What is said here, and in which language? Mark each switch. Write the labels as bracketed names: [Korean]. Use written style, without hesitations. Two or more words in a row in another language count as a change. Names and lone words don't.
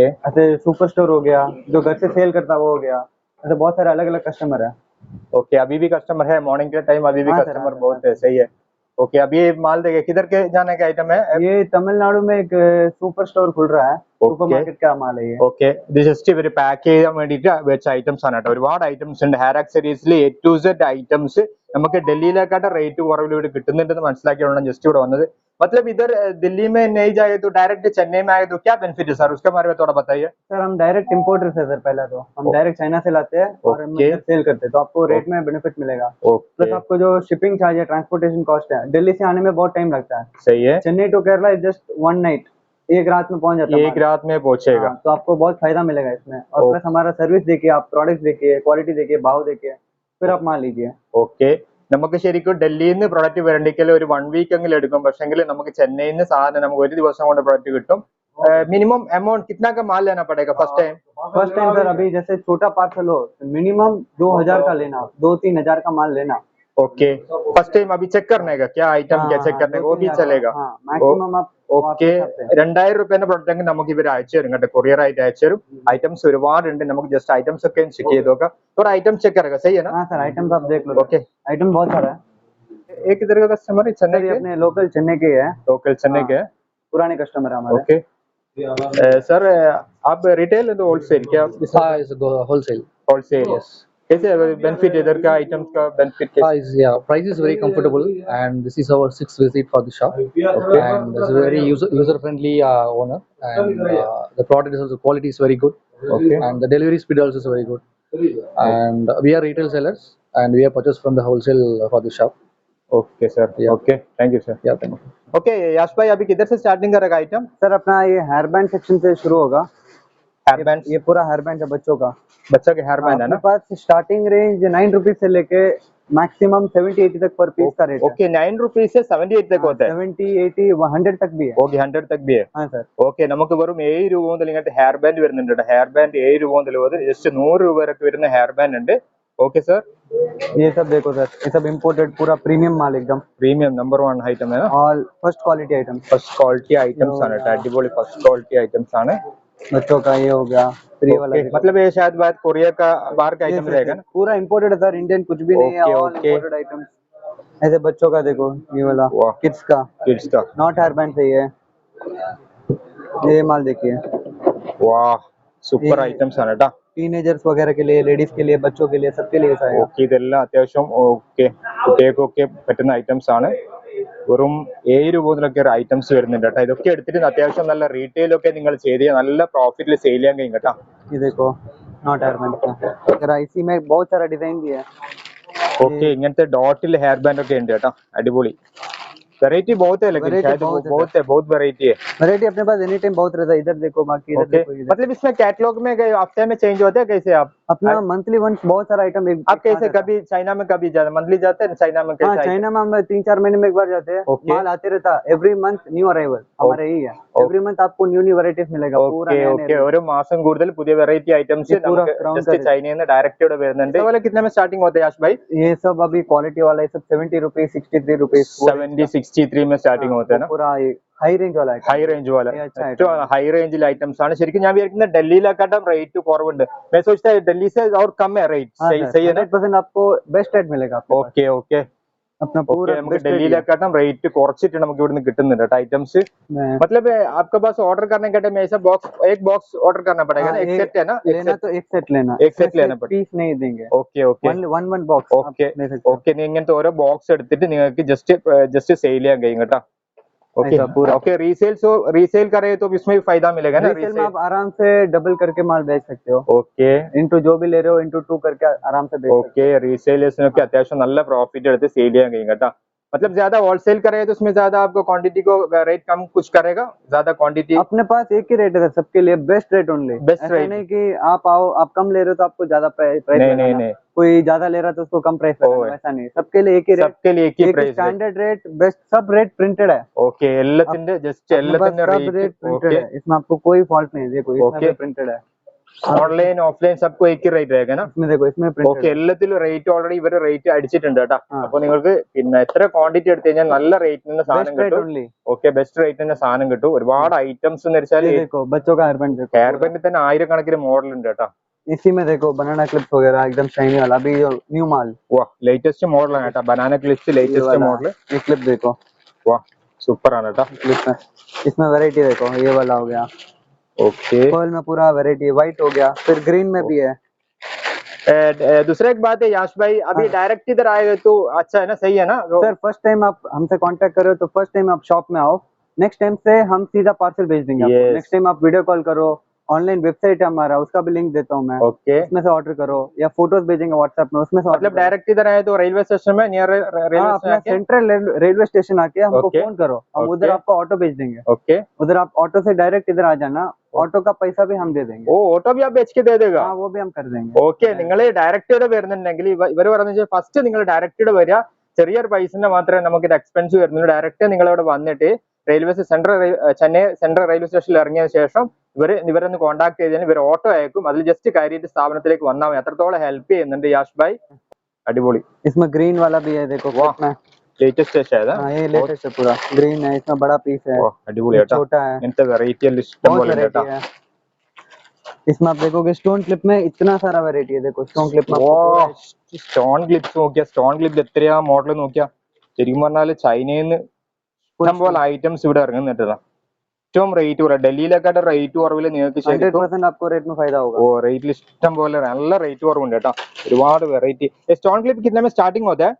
[Hindi] ऐसे [English] super store [Hindi] हो गया, जो घर से सेल करता वो हो गया, ऐसे बहुत सारे अलग अलग कस्टमर है। ओके, अभी भी कस्टमर है मॉर्निंग के टाइम? अभी भी हाँ कस्टमर सर, बहुत है। सही है। ओके, अभी ये माल देखिए किधर के जाने का आइटम है? ये तमिलनाडु में एक [English] super store [Hindi] खुल रहा है, [English] super market [Hindi] का माल है ये। [Malayalam] ഓക്കെ, ഇത് ജസ്റ്റ് ഇവർ പാക്ക് ചെയ്യാൻ വേണ്ടിയിട്ട് വെച്ച ഐറ്റംസ് ആണ് കേട്ടോ. ഒരുപാട് ഐറ്റംസ് ഉണ്ട് ഹെയർ ആക്സസറീസിൽ. A to Z ഐറ്റംസ് നമുക്ക് ഡൽഹിയിലേക്കാട്ട് റേറ്റ് കുറവിൽ ഇവിടെ കിട്ടുന്നുണ്ടെന്ന് മനസ്സിലാക്കിയാണ് ജസ്റ്റ് ഇവിടെ വന്നത്. [Hindi] मतलब इधर दिल्ली में नहीं जाए तो डायरेक्ट चेन्नई में आए तो क्या बेनिफिट है सर, उसके बारे में थोड़ा बताइए। सर हम [English] direct importer [Hindi] है सर, पहला तो हम डायरेक्ट चाइना से लाते हैं और हम सेल करते हैं, तो आपको रेट में बेनिफिट मिलेगा। प्लस आपको जो [English] shipping charge [Hindi] है, [English] transportation cost [Hindi] है, दिल्ली से आने में बहुत टाइम लगता है। सही है। [English] Chennai to Kerala is just 1 night, [Hindi] एक रात में पहुंच जाता है। एक रात में पहुंचेगा। तो आपको बहुत फायदा मिलेगा इसमें। और प्लस हमारा सर्विस देखिए, आप प्रोडक्ट देखिए, क्वालिटी देखिए, भाव देखिए, फिर आप मान लीजिए। [Malayalam] ഓക്കെ, നമുക്ക് ശരിക്കും ഡൽഹിയിൽ നിന്ന് പ്രൊഡക്റ്റ് വരണ്ടെങ്കിൽ ഒരു 1 വീക്ക് എങ്കിലും എടുക്കും. പക്ഷെങ്കിൽ നമുക്ക് ചെന്നൈയിൽ നിന്ന് സാധനം നമുക്ക് ഒരു ദിവസം കൊണ്ട് പ്രൊഡക്റ്റ് കിട്ടും. [English] minimum amount [Hindi] कितना का माल लेना पड़ेगा [English] first time? first time [Hindi] सर, अभी जैसे छोटा पार्सल हो मिनिमम 2000 का लेना, 2-3 हजार का माल लेना। [English] okay first time [Hindi] अभी चेक करने का क्या आइटम क्या चेक करने का वो भी चलेगा मैक्सिमम आप [Malayalam] ഓക്കെ 2000 രൂപേന്റെ പ്രൊഡക്റ്റ് നമുക്ക് ഇവർ അയച്ചു തരും കേട്ടോ കൊറിയർ ആയിട്ട് അയച്ചു തരും ഐറ്റംസ് ഒരുപാടുണ്ട് നമുക്ക് ജസ്റ്റ് ഐറ്റംസ് ഒക്കെ ചെക്ക് ചെയ്ത് നോക്കാം [Hindi] थोड़ा आइटम चेक करेगा सही है ना हाँ सर आइटम्स आप देख लो ओके आइटम बहुत सारा है एक इधर का कस्टमर है चेन्नई के अपने लोकल चेन्नई के है लोकल चेन्नई के पुराने कस्टमर है हमारे ओके सर आप रिटेल तो होलसेल क्या [English] It's wholesale. [Hindi] होलसेल कैसे बेनिफिट इधर का आइटम्स का बेनिफिट कैसे [English] Yeah, price is very comfortable, and this is our sixth visit for the shop. And it's a very user friendly owner, and the product is also quality is very good. And the delivery speed also is very good. And we are retail sellers, and we have purchased from the wholesale for the shop. okay sir okay thank you sir Yeah, thank you. [Hindi] ओके यश भाई अभी किधर से स्टार्टिंग करेगा आइटम सर अपना ये [English] hair band section [Hindi] से शुरू होगा [English] hair band [Hindi] ये पूरा [English] hair band [Hindi] है बच्चों का बच्चा के [English] hair band [Hindi] है अपने ना पास [English] starting range [Hindi] 9 रुपीज से लेके मैक्सिमम 70-80 तक [English] per piece [Hindi] का रेट है ओके 9 रुपीस से 78 तक होता है 70-80 100 तक भी है ओके 100 तक भी हाँ सर [Malayalam] ഓക്കെ നമുക്ക് വെറും 7 രൂപ മുതൽ ഇങ്ങനത്തെ [English] hair band [Malayalam] വരുന്നുണ്ട് [English] hair band [Malayalam] 7 രൂപ മുതൽ ജസ്റ്റ് 100 രൂപ വരെ വരുന്ന [English] hair band [Malayalam] ഉണ്ട് [English] okay sir [Hindi] ये सब देखो सर ये सब इम्पोर्टेड पूरा प्रीमियम माल एकदम [English] premium number 1 [Hindi] ഐറ്റം है ना और [English] first quality item first quality items [Malayalam] ആണ് കേട്ടോ അടിപൊളി [English] first quality items [Malayalam] ആണ് [Hindi] बच्चों का ये हो गया फ्री वाला Okay, मतलब ये शायद बात कोरिया का बाहर का आइटम रहेगा ना पूरा इम्पोर्टेड है सर इंडियन कुछ भी नहीं है Okay, ऑल okay. [English] imported items [Hindi] ऐसे बच्चों का देखो ये वाला वाह किड्स का किड्स का [English] knot hair band [Hindi] सही है ये माल देखिए [Malayalam] वाह [English] super items [Malayalam] ആണ് കേട്ടോ [Hindi] टीनेजर्स वगैरह के लिए लेडीज के लिए बच्चों के लिए सबके लिए ऐसा है [Malayalam] ഓക്കെ ഇതെല്ലാം അത്യാവശ്യം ഓക്കെ കുട്ടികൾക്കൊക്കെ പറ്റുന്ന ഐറ്റംസ് ആണ് വെറും 7 രൂപ മുതലൊക്കെ ഐറ്റംസ് വരുന്നുണ്ട് കേട്ടോ ഇതൊക്കെ എടുത്തിട്ട് അത്യാവശ്യം നല്ല റീറ്റെയിൽ ഒക്കെ നിങ്ങൾ ചെയ്ത് നല്ല പ്രോഫിറ്റിൽ സെയിൽ ചെയ്യാൻ കഴിയും കേട്ടോ [Hindi] ये देखो [English] knot hair band [Hindi] का जरा इसी में बहुत सारा डिजाइन भी है [Malayalam] ഓക്കെ ഇങ്ങനത്തെ ഡോട്ടിൽ [English] hair band [Malayalam] ഒക്കെ ഉണ്ട് കേട്ടോ അടിപൊളി [Hindi] वेराइटी बहुत है लेकिन Variety शायद बहुत है बहुत है बहुत वेराइटी है वैरायटी अपने पास [English] any time [Hindi] बहुत रहता है इधर देखो बाकी इधर ओके देखो इधर मतलब इसमें कैटलॉग में हफ्ते में चेंज होते हैं कैसे आप अपना [English] monthly once [Hindi] बहुत सारा आइटम आप कैसे कभी चाइना में कभी जाते मंथली जाते हैं चाइना में हाँ कैसे चाइना में हम 3-4 महीने में एक बार जाते हैं Okay. माल आते रहता [English] every month new arrival [Hindi] हमारे यही है [English] every month [Hindi] आपको [English] new varieties [Hindi] मिलेगा पूरा ओके नया [Malayalam] ओके ഒരു മാസം കൂടുതൽ പുതിയ വെറൈറ്റി ഐറ്റംസ് [Hindi] ये पूरा [Malayalam] നമുക്ക് [Hindi] crown जस्ट का [Malayalam] ചൈനയിൽ നിന്ന് ഡയറക്റ്റ് ഇവിടെ വരുന്നുണ്ട് അതുപോലെ [Hindi] कितने में स्टार्टिंग होते हैं यश भाई ये सब अभी क्वालिटी वाला ये सब 70 रुपीज 63 रुपीज 70 63 में स्टार्टिंग होते हैं ना पूरा [English] high range [Hindi] वाला है [English] high range [Malayalam] പോലെ [Hindi] ये अच्छा [Malayalam] ഏറ്റവും ഹൈ റേഞ്ചിൽ ഐറ്റംസ് ആണ് ശരിക്കും ഞാൻ വിചാരിക്കുന്നത് ഡൽഹിയിലെക്കാട്ടും റേറ്റ് കുറവുണ്ട് [Hindi] मैं सोचता है दिल्ली से और कम है रेट सही है ना 100% आपको [English] best rate [Hindi] मिलेगा आपके पास। ओके ओके अपना ओके पूरा [Malayalam] നമുക്ക് [English] best rate [Malayalam] ഡൽഹിയിലെക്കാട്ടും റേറ്റ് കുറച്ചിട്ട് നമുക്ക് ഇവിടുന്ന് കിട്ടുന്നുണ്ട് കേട്ടോ ഐറ്റംस [Hindi] मतलब आपके पास ऑर्डर करने के टाइम ऐसा बॉक्स एक बॉक्स ऑर्डर करना पड़ेगा ना एक सेट है ना लेना तो एक सेट लेना एक सेट लेना पड़ेगा पीस नहीं देंगे ओके ओके [English] one box [Hindi] ओके ले सकते [Malayalam] ഓക്കെ ഇങ്ങനത്തെ ഓരോ ബോക്സ് എടുത്തിട്ട് നിങ്ങൾക്ക് जस्ट सेल ചെയ്യാൻ കഴിയും കേട്ടോ ओके [Hindi] ऐसा पूरा। ओके रीसेल करे तो इसमें भी फायदा मिलेगा ना रीसेल में आप आराम से डबल करके माल बेच सकते हो ओके इंटू जो भी ले रहे हो इंटू 2 करके आराम से बेच सकते ओके [Malayalam] റീസെയിലേഴ്സിനൊക്കെ അത്യാവശ്യം നല്ല പ്രോഫിറ്റ് എടുത്ത് സെയിൽ ചെയ്യാൻ കഴിയും കേട്ടോ [Hindi] मतलब ज्यादा होलसेल करेगा तो उसमें ज्यादा आपको क्वांटिटी को रेट कम कुछ करेगा ज्यादा क्वांटिटी हो अपने पास एक ही रेट है सबके लिए [English] best rate only [Hindi] Best ऐसा rate। नहीं कि आप आओ आप कम ले रहे हो तो आपको ज्यादा प्राइस नहीं नहीं नहीं कोई ज्यादा ले रहा है तो उसको कम प्राइस ओह। ऐसा नहीं सबके लिए एक ही रेट सबके लिए एक ही प्राइस [English] standard rate best [Hindi] सब रेट प्रिंटेड है [Malayalam] ओके എല്ലാത്തിന്റെ ജസ്റ്റ് [Hindi] अपने पास [Malayalam] എല്ലാത്തിന്റെ [Hindi] सब रेट [Malayalam] റേറ്റ് [Hindi] प्रिंटेड ओके है इसमें आपको कोई फॉल्ट नहीं है देखो Okay। इसमें प्रिंटेड है [English] online offline [Hindi] सबको एक ही റേറ്റ് रहेगा ना इसमें देखो इसमें [Malayalam] ഓക്കെ [Hindi] प्रिंटेड [Malayalam] എല്ലാത്തിലും റേറ്റ് ഓൾറെഡി ഇവര് റേറ്റ് അടിച്ചിട്ടുണ്ട് കേട്ടോ ആ. അപ്പൊ നിങ്ങൾക്ക് പിന്നെ എത്ര ക്വാണ്ടിറ്റി എടുത്തു കഴിഞ്ഞാൽ നല്ല റേറ്റിന് സാധനം [English] best rate [Malayalam] കിട്ടും [Hindi] ओनली [Malayalam] ഓക്കെ ബെസ്റ്റ് റേറ്റിന് സാധനം കിട്ടും ഒരുപാട് ഐറ്റംസ് എന്ന് വെച്ചാൽ [Hindi] ये देखो बच्चों का हेयर बैंड देखो [Malayalam] ഹെയർ ബാൻഡിൽ തന്നെ ആയിരക്കണക്കിന് മോഡൽ ഉണ്ട് കേട്ടോ [Hindi] इसी में देखो [English] banana clips [Hindi] वगैरह एकदम शाइनी वाला अभी जो न्यू माल [Malayalam] വാ ലേറ്റസ്റ്റ് മോഡലാണ് കേട്ടോ [English] banana clips [Hindi] ये [Malayalam] ലേറ്റസ്റ്റ് [Hindi] वाला [Malayalam] മോഡൽ [Hindi] ये क्लिप देखो [Malayalam] വാ സൂപ്പർ ആണ് കേട്ടോ [Hindi] क्लिप में इसमें वैरायटी देखो ये वाला हो गया ओके पर्ल में पूरा वैरायटी व्हाइट हो गया फिर ग्रीन में भी है दूसरा एक बात है याश भाई अभी डायरेक्ट इधर आएगा तो अच्छा है ना सही है ना सर [English] first time [Hindi] आप हमसे कांटेक्ट करो तो [English] first time [Hindi] आप शॉप में आओ [English] next time [Hindi] से हम सीधा पार्सल भेज देंगे आपको Yes। [English] next time [Hindi] आप [English] video call [Hindi] करो [English] online website [Hindi] है हमारा उसका भी लिंक देता हूँ मैं ओके उसमें से ऑर्डर करो या फोटोज भेजेंगे व्हाट्सएप में उसमें से मतलब डायरेक्ट इधर आए तो रेलवे स्टेशन में [English] near railway [Hindi] हाँ स्टेशन अपना आके [English] central railway station [Hindi] आके हमको Okay। फोन करो हम Okay। उधर आपको ऑटो भेज देंगे ओके उधर आप ऑटो से डायरेक्ट इधर आ जाना ऑटो का पैसा भी हम दे देंगे ഓ ഓട്ടോ भी आप बेच के दे देगा हाँ वो भी हम कर देंगे [Malayalam] ഓക്കെ നിങ്ങൾ ഡയറക്റ്റ് ഇവിടെ വരുന്നുണ്ടെങ്കിൽ ഇവർ പറഞ്ഞ ഫസ്റ്റ് നിങ്ങൾ ഡയറക്റ്റ് ഇവിടെ വരിക ചെറിയൊരു പൈസന്റെ മാത്രമേ നമുക്ക് ഇത് എക്സ്പെൻസ് വരുന്നുള്ളൂ ഡയറക്റ്റ് നിങ്ങൾ ഇവിടെ വന്നിട്ട് റെയിൽവേ ചെന്നൈ സെൻട്രൽ റെയിൽവേ സ്റ്റേഷനിൽ ഇറങ്ങിയതിനു ശേഷം ഇവരൊന്ന് കോൺടാക്ട് ചെയ്തതിന് ഇവർ ഓട്ടോ അയക്കും അതിൽ ജസ്റ്റ് കയറിയിട്ട് സ്ഥാപനത്തിലേക്ക് വന്നാൽ മതി അത്രത്തോളം ഹെൽപ്പ് ചെയ്യുന്നുണ്ട് യാഷ് ഭായ് अडिपोली [Hindi] इसमें ग्रीन वाला भी है देखो वाह कितना। ലേറ്റസ്റ്റ് है शायद हाँ ये लेटेस्ट है पूरा ग्रीन है, इसमें बड़ा पीस है, [Malayalam] वाह अടിപൊളി [Hindi] ये [Malayalam] കേട്ടോ [Hindi] छोटा है, [Malayalam] ഇങ്ങനത്തെ വെറൈറ്റി എല്ലാം ഇഷ്ടം [Hindi] बहुत [Malayalam] പോലെ ഉണ്ട് [Hindi] वैरायटी [Malayalam] കേട്ടോ [Hindi] है। इसमें आप देखोगे [English] stone clip [Hindi] में इतना सारा वैरायटी है, देखो [English] stone clip [Hindi] में आपको पूरा [English] stone clips [Malayalam] നോക്കിയാ സ്റ്റോൺ ക്ലിപ്പിൽ എത്രയാ മോഡൽ നോക്കിയാ ശരിക്കും പറഞ്ഞാല് ചൈനയിൽ നിന്ന് ഇഷ്ടം പോലെ ഐറ്റംസ് ഇവിടെ ഇറങ്ങുന്നുണ്ട് ഏറ്റവും റേറ്റ് കുറവ് ഡൽഹിയിലെക്കാട്ട് റേറ്റ് കുറവിൽ നിങ്ങൾക്ക് ശരിക്കും [Hindi] 100% आपको रेट में फायदा होगा। [Malayalam] ഓ റേറ്റിൽ ഇഷ്ടം പോലെ നല്ല റേറ്റ് കുറവുണ്ട് കേട്ടോ ഒരുപാട് വെറൈറ്റി [English] stone clip [Hindi] कितने में स्टार्टिंग होता है